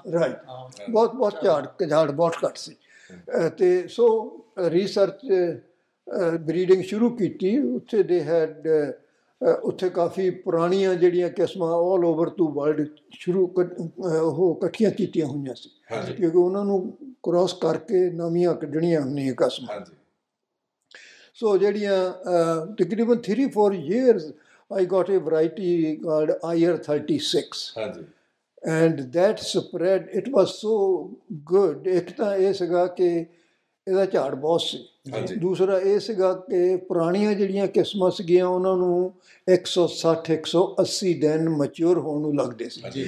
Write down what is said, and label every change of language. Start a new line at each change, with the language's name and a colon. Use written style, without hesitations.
Punjabi: Right, ਬਹੁਤ ਝਾੜ ਬਹੁਤ ਘੱਟ ਸੀ। ਅਤੇ ਸੋ ਰਿਸਰਚ ਬਰੀਡਿੰਗ ਸ਼ੁਰੂ ਕੀਤੀ ਉੱਥੇ। ਦੇ ਹੈਡ ਉੱਥੇ ਕਾਫੀ ਪੁਰਾਣੀਆਂ ਜਿਹੜੀਆਂ ਕਿਸਮਾਂ
English: all over to world
Punjabi: ਉਹ ਇਕੱਠੀਆਂ ਕੀਤੀਆਂ ਹੋਈਆਂ ਸੀ, ਕਿਉਂਕਿ ਉਹਨਾਂ ਨੂੰ ਕ੍ਰੋਸ ਕਰਕੇ ਨਵੀਆਂ ਕੱਢਣੀਆਂ ਹੁੰਦੀਆਂ ਕਿਸਮਾਂ। ਸੋ ਜਿਹੜੀਆਂ ਤਕਰੀਬਨ
English: 3-4 years I got a variety called IR36, and that spread, it was so good.
Punjabi: ਇੱਕ ਤਾਂ ਇਹ ਸੀਗਾ ਕਿ ਇਹਦਾ ਝਾੜ ਬਹੁਤ ਸੀ, ਦੂਸਰਾ ਇਹ ਸੀਗਾ ਕਿ ਪੁਰਾਣੀਆਂ ਜਿਹੜੀਆਂ ਕਿਸਮਾਂ ਸੀਗੀਆਂ ਉਹਨਾਂ ਨੂੰ 160-180 ਦਿਨ ਮੈਚਿਓਰ ਹੋਣ ਨੂੰ ਲੱਗਦੇ ਸੀ।